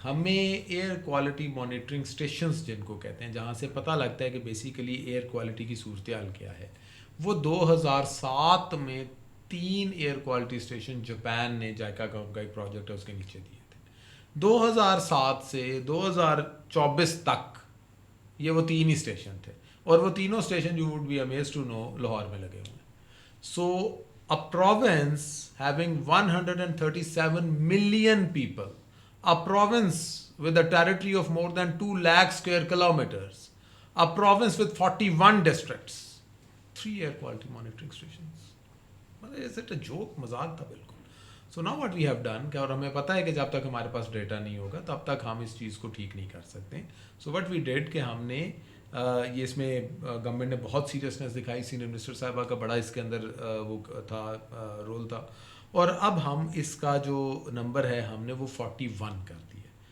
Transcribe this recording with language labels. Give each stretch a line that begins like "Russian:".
Urdu: ہمیں air quality monitoring stations جن کو کہتے ہیں, جہاں سے پتہ لگتا ہے کہ بیسیکلی ایئر کوالٹی کی صورتحال کیا ہے, وہ 2007 میں 3 ایئر کوالٹی اسٹیشن جاپان نے جائکا کا ایک پروجیکٹ ہے اس کے نیچے دیے تھے. 2007 سے 2024 تک یہ وہ 3 ہی اسٹیشن تھے, اور وہ تینوں station
English: you would be amazed to know
Urdu: Lahore میں لگے ہوئے ہیں.
English: So a province having 137 million people, a province with a territory of more than 2 lakh square kilometers, a province with 41 districts, 3 air quality monitoring stations. Is it a joke?
Urdu: مذاق تھا بالکل.
English: So now what we have done,
Urdu: کہ اور ہمیں پتہ ہے کہ جب تک ہمارے پاس ڈیٹا نہیں ہوگا تب تک ہم اس چیز کو ٹھیک نہیں کر سکتے.
English: So what we did
Urdu: کہ ہم نے یہ اس میں گورنمنٹ نے بہت سیریسنس دکھائی, سینئر منسٹر صاحبہ کا بڑا اس کے اندر وہ تھا رول تھا, اور اب ہم اس کا جو نمبر ہے ہم نے وہ 41 کر دیا.